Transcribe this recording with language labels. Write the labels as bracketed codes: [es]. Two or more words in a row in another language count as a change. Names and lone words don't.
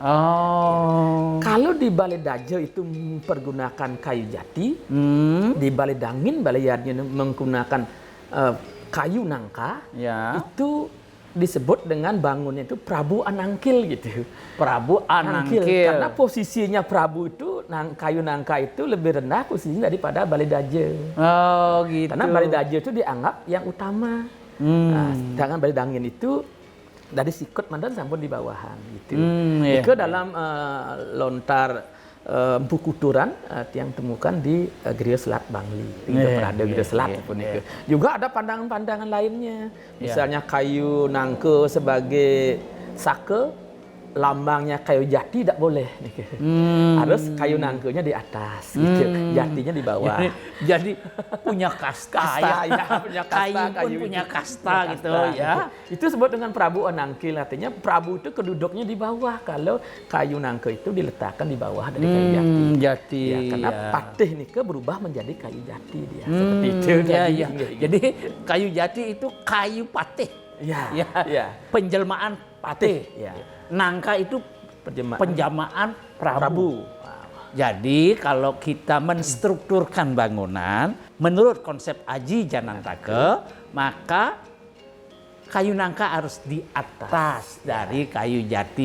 [id] Kalau di Balai Daja itu mempergunakan kayu jati, di Balai Dangin, Balai Yadnya menggunakan kayu nangka, itu disebut dengan bangunnya itu Prabu Anangkil gitu. Prabu Anangkil. Karena posisinya Prabu itu kayu nangka itu lebih rendah posisinya daripada Balai Daja. Oh gitu. Karena Balai Daja itu dianggap yang utama. Nah, sedangkan Balai Dangin itu dari [ban] sikut mandan sampun [id] di bawahan gitu. Itu dalam lontar Empu Kuturan yang temukan di Griya Selat Bangli. Ada Griya Selat pun itu. Juga ada pandangan-pandangan lainnya. Misalnya kayu nangka sebagai saka, lambangnya kayu jati tidak boleh. Harus kayu nangkanya di atas, gitu. Jatinya di bawah. Jadi punya kasta, punya kasta, kayu pun punya kasta gitu ya. Itu disebut dengan Prabu Anangkil, artinya Prabu itu keduduknya di bawah kalau kayu nangka itu diletakkan di bawah dari kayu jati. Karena patih nika berubah menjadi kayu jati dia. Seperti itu. Jadi kayu jati itu kayu patih. Penjelmaan patih. Nangka itu penjamaan Prabu. Jadi kalau kita menstrukturkan bangunan menurut konsep Aji Janantaka, maka kayu nangka harus di atas dari kayu jati.